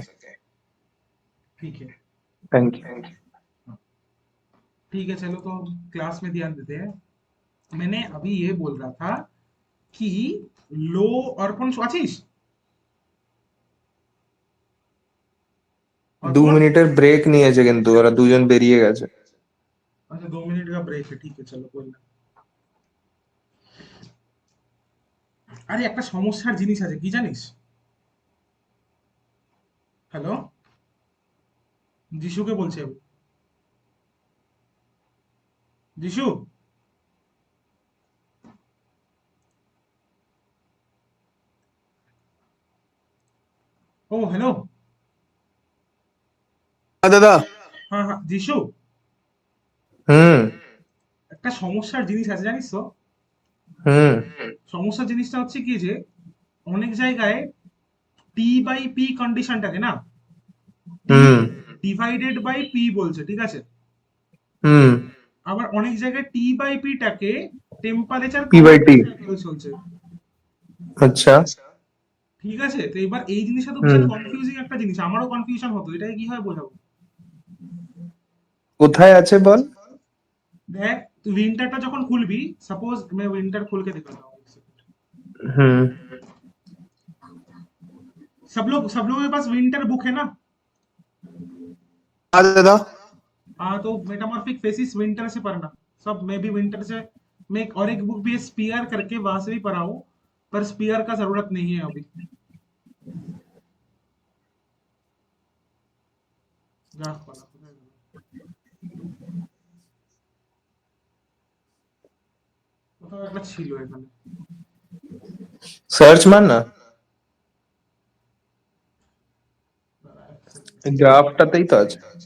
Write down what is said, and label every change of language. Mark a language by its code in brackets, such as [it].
[hi] ठीक है, thank you. ठीक है चलो, तो क्लास में ध्यान देते हैं। मैंने अभी ये बोल रहा था कि लो, और कौन आशीष, और 2 कौन, [bn] মিনিটের ব্রেক নিয়েছে কিন্তু ওরা দুজন বেরিয়ে গেছে। [hi] अच्छा 2 मिनट का ब्रेक है, ठीक है चलो कोई ना। [bn] আরে একটা সমস্যার জিনিস আছে কি জানিস, হ্যালো, যিশুকে বলছি আমি, যিশু, ও হ্যালো, [hi] हाँ दादा। [bn] হ্যাঁ হ্যাঁ যিশু, হুম। একটা সমস্যার জিনিস আছে জানিস তো। হুম। সমস্যার জিনিসটা হচ্ছে কি যে অনেক জায়গায় টি বাই পি কন্ডিশনটাকে না টি হুম। ডিভাইডেড বাই পি বলছে, ঠিক আছে। আবার অনেক জায়গায় টি by পিটাকে temperature [en] P by T। [bn] চলছে, আচ্ছা, ঠিক আছে? তো এবার এই জিনিসটা তো বিশাল কনফিউজিং একটা জিনিস, আমারও কনফিউশন হতো, এটাকে কিভাবে বোঝাবো? কোথায় আছে বল? দেখ তুই উইন্টারটা যখন খুলবি, [hi] সাপোज मैं विंटर खोल के दिखाता हूँ, হুম सब लोगों के पास विंटर बुक है ना? हाँ दादा। हाँ, तो मेटामॉर्फिक फेसिस विंटर से पढ़ना, सब मैं भी विंटर से, मैं और एक बुक भी है स्पीयर करके, वहां से भी पढ़ा हूँ, पर स्पीयर का जरूरत नहीं है अभी। जा पढ़ा, [bn] কোথাও একটা ছিল এখানে। সার্চ মার না, গ্রাফটাতেই তো আছে।